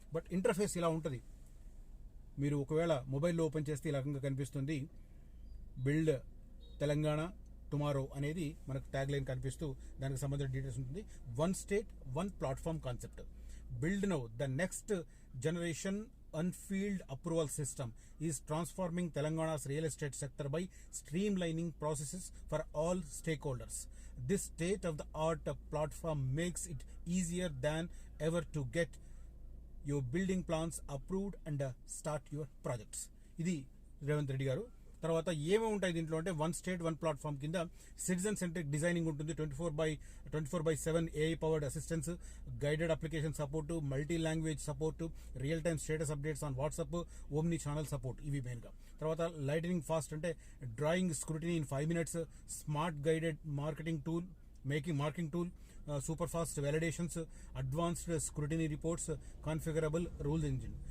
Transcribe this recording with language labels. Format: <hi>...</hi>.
<te>But interface ఇలా ఉంటుంది. మీరు ఒకవేళ మొబైల్లో ఓపెన్ చేస్తే ఈ రకంగా కనిపిస్తుంది. బిల్డ్ తెలంగాణ టుమారో అనేది మనకు ట్యాగ్ లైన్ కనిపిస్తూ దానికి సంబంధించిన డీటెయిల్స్ ఉంటుంది.</te> <en>1 state 1 platform concept. Build now the next generation unfield approval system is transforming Telangana's real estate sector by streamlining processes for all stakeholders. This state-of-the-art platform makes it easier than ever to get your building plans approved and start your projects.</en> <te>ఇది రేవంత్ రెడ్డి గారు. తర్వాత ఏమేమి ఉంటాయి దీంట్లో అంటే 1 state 1 platform కింద citizen centric designing ఉంటుంది, 24/7 AI powered assistance, guided application support, multi language support, real time status updates on WhatsApp, omni channel support, ఇవి మెయిన్గా. తర్వాత లైటనింగ్ ఫాస్ట్ అంటే drawing scrutiny in 5 minutes, smart guided marketing tool, marking tool, super fast validations, advanced scrutiny reports, configurable rule engine.</te>